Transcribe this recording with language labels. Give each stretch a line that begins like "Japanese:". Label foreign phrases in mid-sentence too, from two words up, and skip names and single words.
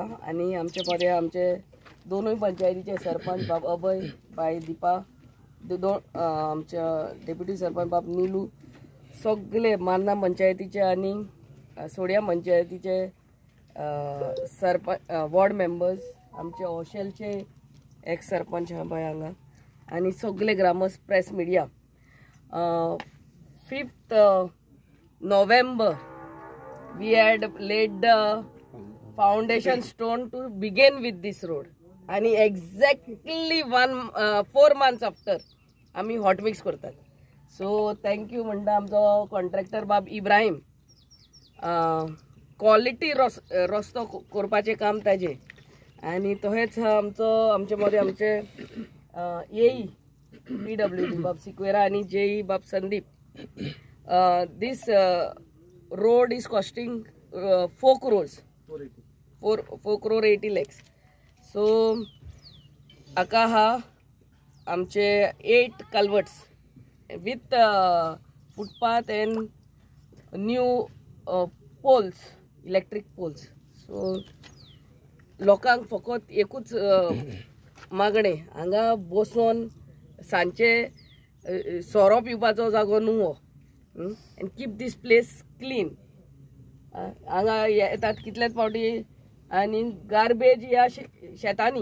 Konkani: आनी आमचे मदें आमचे दोनूय पंचायतीचे सरपंच बाब अभय, बाय दिपा, आमच्या डेप्युटी सरपंच बाब नीलू, सगळे मार्ना पंचायतीचे आनी सोड्या पंचायतीचे सरपंच
English: ward members,
Konkani: आमचे ओशेलचे एक्स सरपंच हा बाय हांगा, आनी सगळे ग्रामस्थ,
English: press media. 5th November we had laid the foundation stone to begin with this road. आणि exactly 4 months after आम्ही hot mix करतात. so thank you
Konkani: म्हणटा आमचो कॉन्ट्रॅक्टर बाब इब्राहिम. क्वॉलिटी रस्तो करपाचें काम ताजें. आनी तशेंच आमचे मदें आमचे येई PWD बाब सिक्वेरा आनी जेई बाब संदीप.
English: This road is costing 4 crores 4 crore 80 lakhs. सो
Konkani: हाका हा आमचे
English: 8 culverts with footpath and new poles, electric poles.
Konkani: सो लोकांक फकत एकूच मागणें, हांगा बसून सांचे सोरो पिवपाचो जागो न्हू हो.
English: And keep this place clean.
Konkani: हांगा येतात कितलेच फावटी आनी गार्बेज ह्या शेतांनी.